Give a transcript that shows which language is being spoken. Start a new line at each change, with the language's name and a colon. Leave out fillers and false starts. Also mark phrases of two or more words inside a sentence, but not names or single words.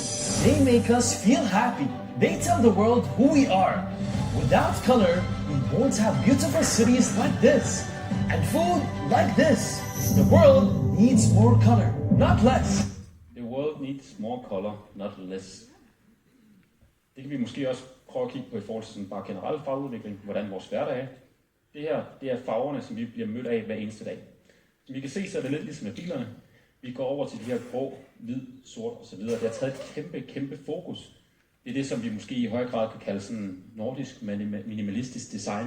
English: They make us feel happy. They tell the world who we are. Without color, we won't have beautiful cities like this. And food like this. The world needs more color, not less. The world needs more color, not less.
Danish: Det kan vi måske også prøve at kigge på i forhold til sådan bare generel farveudvikling, hvordan vores hverdag er. Det her, det er farverne, som vi bliver mødt af hver eneste dag. Som vi kan se, så er det lidt ligesom med bilerne. Vi går over til de her grå, hvid, sort osv. Det har taget et kæmpe fokus. Det er det, som vi måske i høj grad kan kalde sådan nordisk minimalistisk design.